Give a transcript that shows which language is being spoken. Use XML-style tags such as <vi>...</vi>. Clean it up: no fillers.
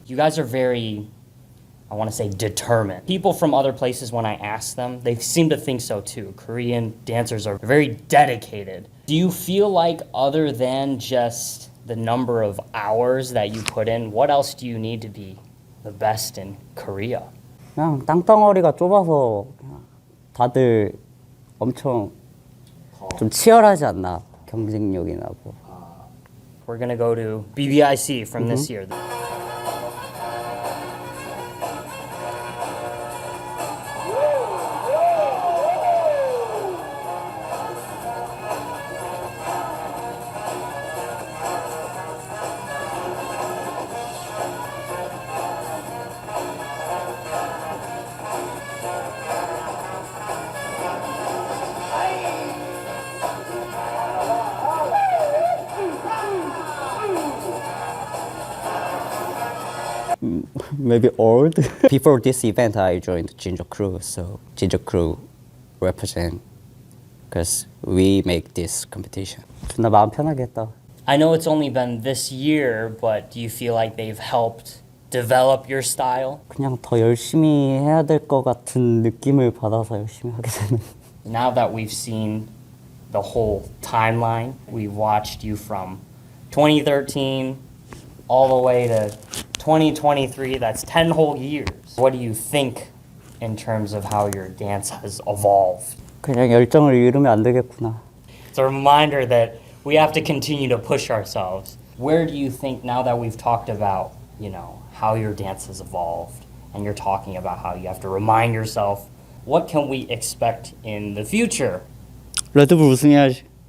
<en>You guys are very, I want to say, determined. People from other places, when I ask them, they seem to think so too. Korean dancers are very dedicated. Do you feel like, other than just the number of hours that you put in, what else do you need to be the best in Korea?</en> <ko>그냥 땅덩어리가 좁아서 그냥 다들 엄청 좀 치열하지 않나, 경쟁력이나 뭐.</ko> <en>We're gonna go to BBIC from this year. Maybe old. Before this event, I joined Jeonju crew, so Jeonju crew represent because we make this competition.</en> <ko>존나 마음 편하게 했다.</ko> <en>I know it's only been this year, but do you feel like they've helped develop your style?</en> <ko>그냥 더 열심히 해야 될 것 같은 느낌을 받아서 열심히 하게 되는.</ko> <en>Now that we've seen the whole timeline, we watched you from 2013 all the way to 2023, that's 10 whole years. What do you think in terms of how your dance has evolved?</en> <ko>그냥 열정을 잃으면 안 되겠구나.</ko> <en>It's a reminder that we have to continue to push ourselves. Where do you think, now that we've talked about, how your dance has evolved, and you're talking about how you have to remind yourself, what can we expect in the future?</en> <ko>레드불 우승해야지.</ko>